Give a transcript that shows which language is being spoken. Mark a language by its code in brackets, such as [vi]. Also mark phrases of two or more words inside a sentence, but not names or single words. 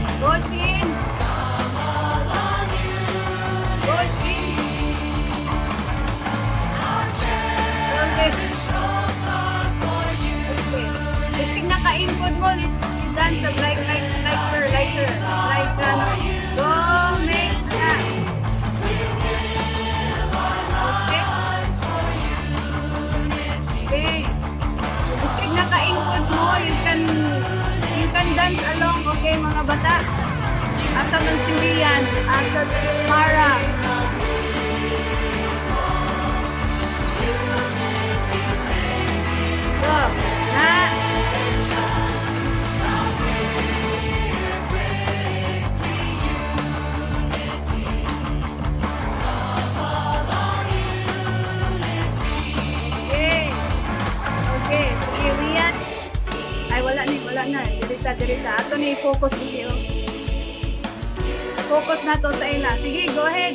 [en] Go, Chin. Go, Chin. Okay. [tl] If naka-input mo, [en] you dance up like her. Go, make that. Okay. [tl] If naka-input mo, [en] you can dance along, [tl] okay, mga bata? [ceb] Asa man si Rian, asa si Mara. [tl] Go, na. Okay. [ceb] Okay, sige, Rian. Ay, wala na. Dirita. Ato ni focus dito. [tl] Focus na to [ceb] sa ila. Sige, [en] go ahead.